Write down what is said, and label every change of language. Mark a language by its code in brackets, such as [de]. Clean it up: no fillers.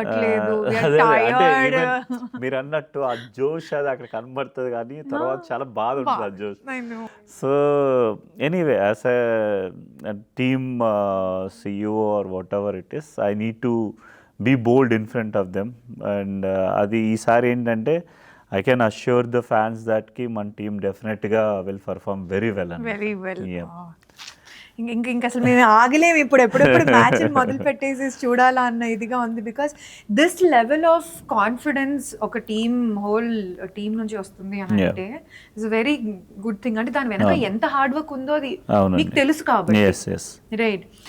[te] అంటే మీరు అన్నట్టు ఆ జోష్ అది అక్కడ కనబడుతుంది, కానీ తర్వాత చాలా బాధ ఉంటుంది ఆ జోష్. [en] So anyway as a team CEO or whatever it is, I need to be bold in front of them. And [te] అది ఈసారి ఏంటంటే [en] I can assure the fans that ki మన team definitely will perform very well. Very well. Yeah. [te] ఇంకా అసలు మేము ఆగలేము ఎప్పుడెప్పుడు match మొదలు పెట్టేసి చూడాలా అన్న ఇదిగా ఉంది. [en] because this level of confidence ఒక whole team [te] నుంచి వస్తుంది అని అంటే [en] It's very good thing. [te] అంటే దాని వెనక ఎంత హార్డ్ వర్క్ ఉందో అది మీకు తెలుసు కాబట్టి, రైట్?